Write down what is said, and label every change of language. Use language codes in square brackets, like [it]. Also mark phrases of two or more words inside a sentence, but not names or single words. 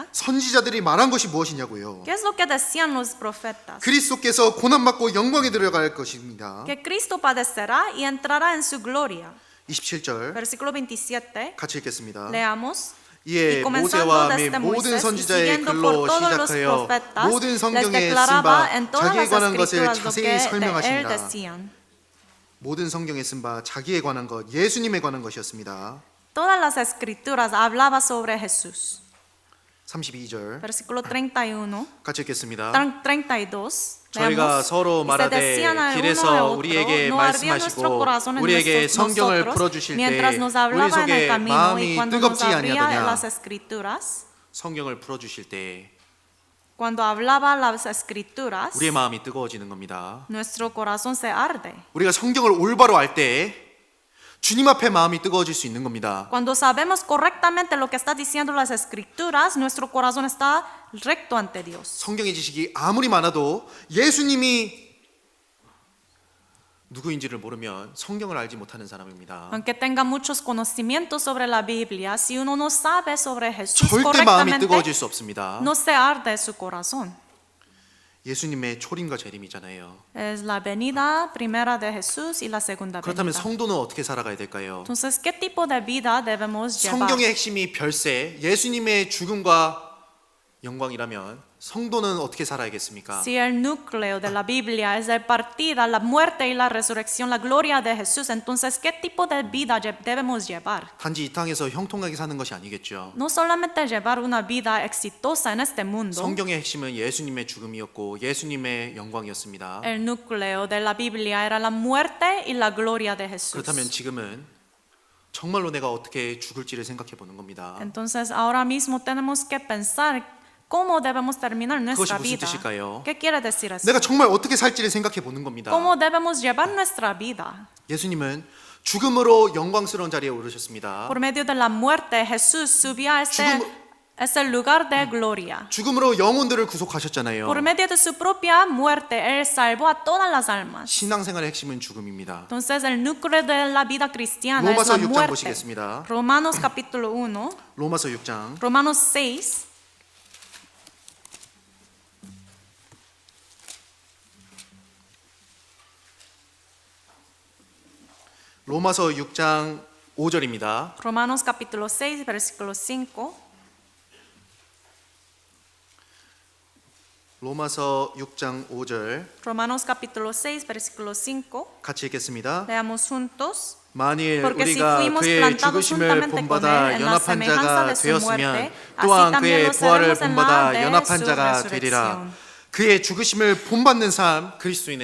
[ko] 선지자들이 말한 것이 무엇이냐고요? [es] ¿Qué es lo que decían los profetas? [ko] 그리스도께서 고난받고 영광에 들어갈 것입니다. [es] Que Cristo padecerá y entrará en su gloria. [ko] 27절 [es] Versículo 27. [ko] 같이 읽겠습니다. [es] Leamos. [ko] 이에 [es] Y comenzando [ko] 모세와 및 [es] desde [ko] 모든 [es] Moisés y [ko] 선지자의 [es] siguiendo [ko] 글로 [es] por todos los [ko] 시작하여 [es] profetas, [ko] 모든 [es] les [ko] 성경에 쓴 [es] declaraba [ko] 바 [es] en todas [ko] 자기에 [es] las [ko] 관한 것을 [es] escrituras lo [ko] 자세히 [es] que de él [ko] 설명하십니다. [es] decían. [ko] 모든 성경에 쓴 바 자기에 관한 것, 예수님에 관한 것이었습니다. [es] Todas las escrituras hablaba sobre Jesús. [ko] 32절 [es] Versículo 31, [ko] 같이 읽겠습니다. [es] 32. [ko] 저희가 [es] Leamos. [ko] 서로 [es] Y se [ko] 말하되 [es] decían al uno [ko] 길에서 [es] al otro, [ko] 우리에게 [es] no ardía nuestro [ko] 말씀하시고 [es] corazón en [ko] 우리에게 성경을 [es] nosotros [ko] 풀어주실 때 [es] mientras nos [ko] 우리 [es] hablaba en el [ko] 속에 [es] camino y [ko] 마음이 [es] cuando nos [ko] 뜨겁지 [es] abría [ko] 아니하더냐. [es] las escrituras. [ko] 성경을 풀어주실 때 [es] Cuando hablaba las escrituras, [ko] 우리의 마음이 뜨거워지는 겁니다. [es] nuestro corazón se arde. [ko] 우리가 성경을 올바로 알 때 주님 앞에 마음이 뜨거워질 수 있는 겁니다. [es] Cuando sabemos correctamente lo que está diciendo las escrituras, nuestro corazón está recto ante Dios. [ko] 성경의 지식이 아무리 많아도 예수님이 누구인지를 모르면 성경을 알지 못하는 사람입니다. [es] Aunque tenga muchos conocimientos sobre la Biblia, si uno no sabe sobre Jesús [ko] 절대 마음이 [es] correctamente, [ko] 뜨거워질 수 없습니다. [es] no se arde su corazón. [ko] 예수님의 초림과 재림이잖아요. [es] Es la venida primera de Jesús y la segunda [ko] 그렇다면 [es] venida. [ko] 성도는 어떻게 살아가야 될까요? [es] Entonces, ¿qué tipo de vida debemos llevar? [ko] 성경의 핵심이 별세, 예수님의 죽음과 영광이라면 성도는 어떻게 살아야겠습니까? [es] Si el núcleo de la Biblia es la partida, la muerte y la resurrección, la gloria de Jesús, entonces, ¿qué tipo de vida debemos llevar? [ko] 단지 이 땅에서 형통하게 사는 것이 아니겠죠. [es] No solamente llevar una vida exitosa en este mundo. [ko] 성경의 핵심은 예수님의 죽음이었고 예수님의 영광이었습니다. [es] El núcleo de la Biblia era la muerte y la gloria de Jesús. [ko] 그렇다면 지금은 정말로 내가 어떻게 죽을지를 생각해 보는 겁니다. [es] Entonces, ahora mismo tenemos que pensar cómo debemos terminar nuestra [ko] 무슨 [es] vida. [ko] 뜻일까요? [es] ¿Qué quiere decir eso? [ko] 내가 정말 어떻게 살지를 생각해 보는 겁니다. [es] ¿Cómo debemos llevar nuestra vida? [ko] 예수님은 죽음으로 영광스러운 자리에 오르셨습니다. [es] Por medio de la muerte, Jesús subió a [ko] 죽음- [es] ese lugar de gloria. [ko] 죽음으로 영혼들을 구속하셨잖아요. [es] Por medio de su propia muerte, Él salvó a todas las almas. [ko] 신앙생활의 핵심은 죽음입니다. [es] Entonces, el núcleo de la vida cristiana es [ko] 로마서 [es] la [ko] 6장 [es] muerte. [ko] 보시겠습니다. [es] Romanos capítulo 1, [ko] 로마서 6장 [es] Romanos 6. [ko] 로마서 6장 5절입니다. [es] Romanos capítulo 6, versículo 5. [ko] 로마서 6장 5절 [es] Romanos capítulo 6, versículo 5. [ko] 같이 읽겠습니다. [es] Leamos juntos. [ko] 만일 [es] Porque si [ko] 우리가 [es] fuimos [ko] 그의 [es] plantados [ko] 죽으심을 [es] juntamente con [ko] 본받아 [es] él en la [ko] 연합한 [es] semejanza [ko] 자가 [es] de su [ko] 되었으면 [es] muerte, [ko] 또한 [es] así también [ko] 그의 [es] lo [ko] 부활을 [es] seremos en la [ko] 본받아 [es] de [ko] 연합한 [es] su [ko] 자가 [es] resurrección. [ko] 되리라. 그의 죽으심을 본받는 삶 그리스도인의